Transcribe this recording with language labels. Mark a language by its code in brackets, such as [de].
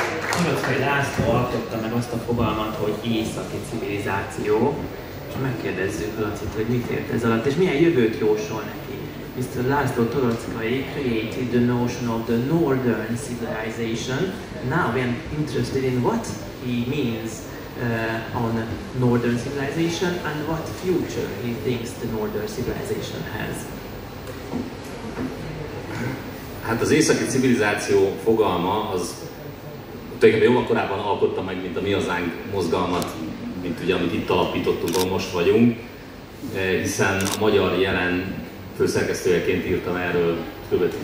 [hu] Torockai László alkotta meg azt a fogalmat, hogy északi civilizáció, és megkérdezzük Lacit, hogy mit ért ez alatt, és milyen jövőt jósol neki. [en] Mr. László Torockai created the notion of the northern civilization. Now we are interested in what he means on northern civilization and what future he thinks the northern civilization has. [hu] Hát az északi civilizáció fogalma az tulajdonképpen jóval korábban alkotta meg, mint a Mi Hazánk mozgalmat, mint ugye, amit itt alapítottunk, ahol most vagyunk, hiszen a Magyar Jelen főszerkesztőjeként írtam erről kb.